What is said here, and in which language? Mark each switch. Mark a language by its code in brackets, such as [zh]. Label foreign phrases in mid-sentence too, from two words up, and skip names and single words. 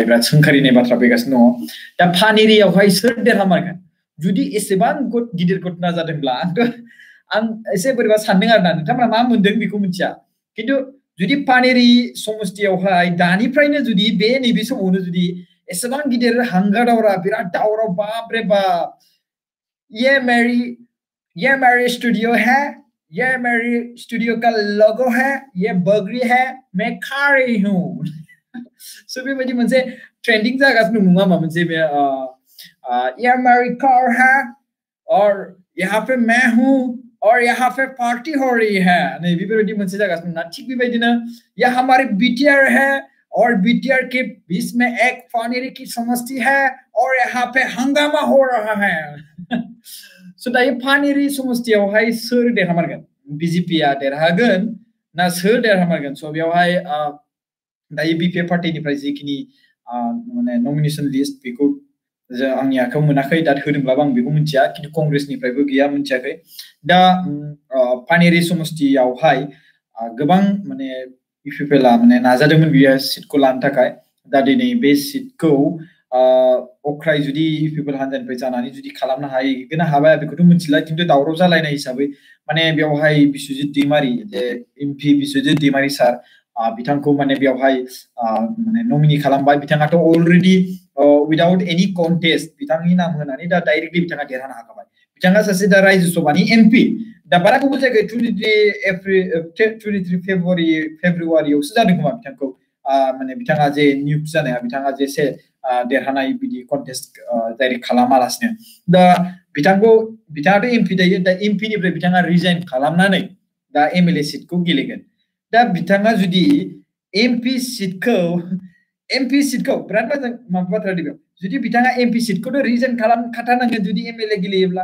[brx] बिराद सोंखारिनाय बाथ्रा फैगासिनो दङ दा फान एरियायावहाय सोर देरहामारगोन जुदि एसेबां गिदिर घटना जादोंब्ला आं एसे बोरैबा सानदों आरोना नोंथांमोना मा मोनदों बेखौ मिथिया किन्तु जुदि पानेरि समस्तियावहाय दानिफ्रायनो जुदि बे नैबे समावनो जुदि एसेबां गिदिर हांगा दावरा बिराद दावराव [hi] बाप रे बाप [brx] ये [hi] मेरी स्टूडियो है ये मेरी स्टूडियो का लोगो है ये बगरी है मैं खा रही हूँ सो [brx] बेबायदि मोनसे ट्रेंडिं जागासिनो नङा मा मोनसे बे [hi] ये मेरी कार है और यहाँ पे मैं हूँ और यहाँ पे पार्टी हो रही है नहीं [brx] बेबायदि मोनसे जागासिनो ना ठीक बेबायदिनो [hi] ये हमारे BTR है और BTR के बीच में एक पानेरी की समष्टि है और यहाँ पे हंगामा हो रहा है [brx] so दायो पानेरी समष्टियावहाय सोर देरहामारगोन BJP आ देरहागोन ना सोर देरहामारगोन so बेवहाय दायो BPF पार्टीनिफ्राय जिखिनि माने नमिनेशन लिस्ट बेखौ आंनि आखायाव मोनाखै दा होदोंब्लाबो आं बेखौ मिथिया किन्तु कंग्रेसनिफ्रायबो गैया मिथियाखै दा पानेरि समष्टियावहाय गोबां माने UPPLआ माने नाजादोंमोन बियो सिटखौ लानो थाखाय दा दिनै बे सिटखौ अख्राय जुदि UPPL हान्जानिफ्राय जानानै जुदि खालामनो हागोन ना हाबाया बेखौथ' मिथिला किन्तु दावराव जालायनाय हिसाबै माने बेवहाय बिस्वजित दैमारि जे MP बिस्वजित दैमारि सार बिथांखौ माने बेवहाय माने नमिनि खालामबाय बिथाङाथ' अलरेडि [en] without any contest [brx] बिथांनि नाम होनानै दा डाइरेक्टलि बिथाङा देरहानो हाखाबाय बिथाङा सासे दा राज्य सभानि MP दा बारा गुबुन जायगायाव 23 फेब्रुवारियावसो जादों खोमा बिथांखौ माने बिथाङा जे नियुक्त जानाया बिथाङा जे देरहानाय बिदि कन्टेस्ट डाइरेक्ट खालामालासिनो दा बिथाङाथ' MP दायो दा MP निफ्राय बिथाङा रिजाइन खालामनानै दा MLA सिटखौ गेलेगोन दा बिथाङा जुदि MP सिटखौ बिराद मोजां माबा बाथ्रा दिबो जुदि बिथाङा MP सिटखौथ' रिजाइन खालामखाथारनांगोन जुदि MLA गेलेयोब्ला